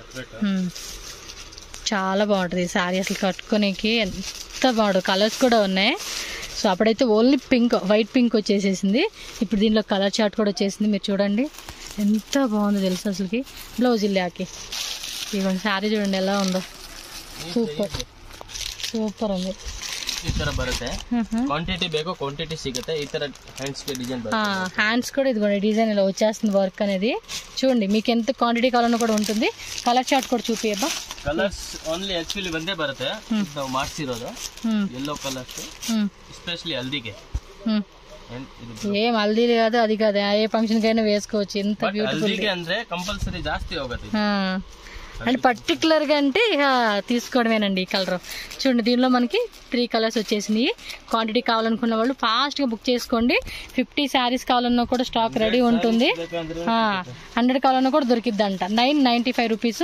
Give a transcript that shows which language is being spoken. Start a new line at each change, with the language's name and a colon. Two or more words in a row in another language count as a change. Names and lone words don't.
Telugu: చాలా బాగుంటుంది ఈ శారీ, అసలు కట్టుకోనికి ఎంత బాగుంటుంది. కలర్స్ కూడా ఉన్నాయి. సో అప్పుడైతే
English: only pink, white pink
Telugu: వచ్చేసేసింది. ఇప్పుడు దీనిలో
English: colour chart
Telugu: కూడా వచ్చేసింది. మీరు చూడండి ఎంత బాగుందో తెలుసు అసలుకి. బ్లౌజ్ ఇల్లాకి ఇవ్వండి. శారీ చూడండి ఎలా ఉందో,
English: super super
Telugu: ఉంది.
Kannada: ಈ ತರ ಬರುತ್ತೆ. ಕ್ವಾಂಟಿಟಿ ಬೇಕು ಕ್ವಾಂಟಿಟಿ ಸಿಗುತ್ತೆ. ಈ ತರ
Telugu: హ్యాండ్స్ కి డిజైన్
Kannada: బರುತ್ತೆ.
Telugu: హ్యాండ్స్ కూడా ఇదిగోండి డిజైన్ ఇలా వచ్చేస్తుంది వర్క్ అనేది. చూడండి మీకు ఎంత క్వాంటిటీ కావాలన్నా కూడా ఉంటుంది.
English: colour chart
Telugu: కూడా చూపియబ్బా.
English: colours only actually
Kannada: ಒಂದೇ ಬರುತ್ತೆ. ನಾವು ಮಾಡ್ಸಿರೋದು
English: yellow colours
Telugu: ఎస్పెషల్లీ హల్దీకి. ఏం హల్దీ కాదు అది కాదు, ఏ ఫంక్షన్ కైనా వేసుకోవచ్చు. ఎంత బ్యూటిఫుల్.
Kannada: హల్దీకి ಅಂದ್ರೆ కంపల్సరీ ಜಾಸ್ತಿ ಹೋಗುತ್ತೆ.
Telugu: అండ్ పర్టికులర్గా అంటే ఇక తీసుకోవడమేనండి ఈ కలర్. చూడండి దీనిలో మనకి 3 కలర్స్ వచ్చేసినాయి. క్వాంటిటీ కావాలనుకున్న వాళ్ళు ఫాస్ట్గా బుక్ చేసుకోండి. 50 శారీస్ కావాలన్నా కూడా
English: stock ready
Telugu: ఉంటుంది. 100 కావాలన్నా కూడా దొరికిద్దంట. 995 రూపీస్.